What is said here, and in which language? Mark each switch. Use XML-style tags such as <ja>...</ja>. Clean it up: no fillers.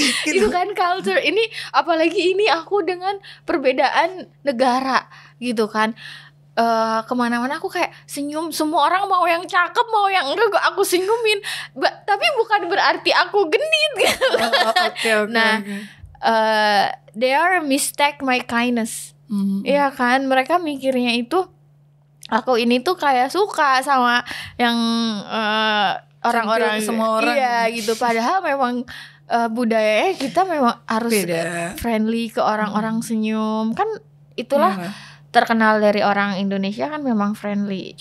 <id>Itu kan culture. Ini apalagi ini aku dengan perbedaan negara gitu kan. Kemana-mana aku kayak senyum, semua orang mau yang cakep mau yang enggak aku senyumin. Tapi bukan berarti aku genit gitu.</id> <en>Okay. Nah, they are mistake my kindness.</en> <id>Iya kan, mereka mikirnya itu aku ini tuh kayak suka sama yang orang-orang, semua orang. Iya gitu. Padahal memang budayanya kita memang harus beda, friendly ke orang-orang, senyum. Kan itulah terkenal dari orang Indonesia kan memang friendly.</id>